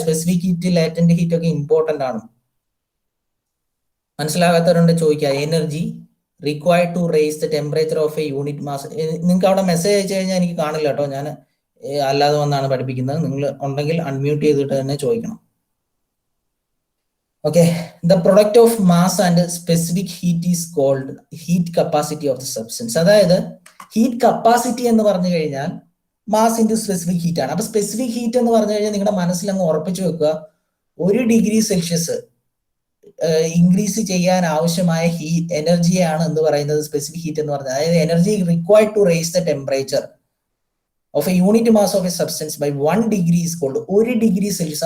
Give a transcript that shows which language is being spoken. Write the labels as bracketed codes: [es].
[ml] Specific heat, latent heat ഒക്കെ important ആണ്. മനസ്സിലാകാത്തവരുണ്ട് ചോദിക്കുക. [en] Energy required to raise the temperature of a unit mass. [ml] നിങ്ങൾക്ക് അവിടെ മെസ്സേജ് അയച്ചു കഴിഞ്ഞാൽ എനിക്ക് കാണില്ല കേട്ടോ, ഞാൻ അല്ലാതെ വന്നാണ് പഠിപ്പിക്കുന്നത്. നിങ്ങൾ ഉണ്ടെങ്കിൽ അൺമ്യൂട്ട് ചെയ്തിട്ട് തന്നെ ചോദിക്കണം. [en] Okay, the product of mass and specific heat is called heat capacity of the substance. [ml] അതായത് ഹീറ്റ് കപ്പാസിറ്റി എന്ന് പറഞ്ഞു കഴിഞ്ഞാൽ മാസ് ഇൻറ്റു സ്പെസിഫിക് ഹീറ്റ് ആണ്. അപ്പൊ സ്പെസിഫിക് ഹീറ്റ് എന്ന് പറഞ്ഞു കഴിഞ്ഞാൽ നിങ്ങളുടെ മനസ്സിൽ അങ്ങ് ഉറപ്പിച്ചു വെക്കുക, 1 ഡിഗ്രി സെൽഷ്യസ് ഇൻക്രീസ് ചെയ്യാൻ ആവശ്യമായ എനർജിയാണ് എന്ന് പറയുന്നത് സ്പെസിഫിക് ഹീറ്റ് എന്ന് പറഞ്ഞാൽ. അതായത് [en] Energy required to raise the temperature of a unit mass of a substance by 1 degree is called 1 degree Celsius.